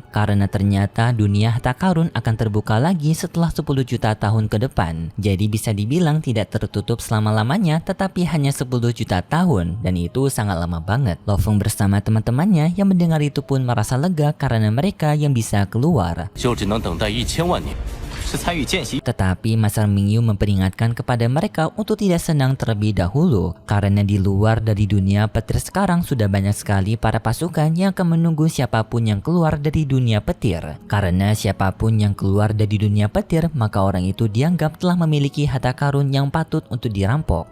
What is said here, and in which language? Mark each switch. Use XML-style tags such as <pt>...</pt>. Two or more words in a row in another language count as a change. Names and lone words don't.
<id>Karena ternyata dunia harta karun akan terbuka lagi setelah 10 juta tahun ke depan. Jadi bisa dibilang tidak tertutup selama-lamanya, tetapi hanya 10 juta tahun, dan itu sangat lama banget. Lo Feng bersama teman-temannya yang mendengar itu pun merasa lega karena mereka yang bisa keluar.</id> <zh>就只能等待1000万年。</zh> <id>Tetapi Master Mingyu memperingatkan kepada mereka untuk tidak senang terlebih dahulu karena di luar dari dunia petir sekarang sudah banyak sekali para pasukan yang akan menunggu siapapun yang keluar dari dunia petir. Karena siapapun yang keluar dari dunia petir, maka orang itu dianggap telah memiliki harta karun yang patut untuk dirampok.</id>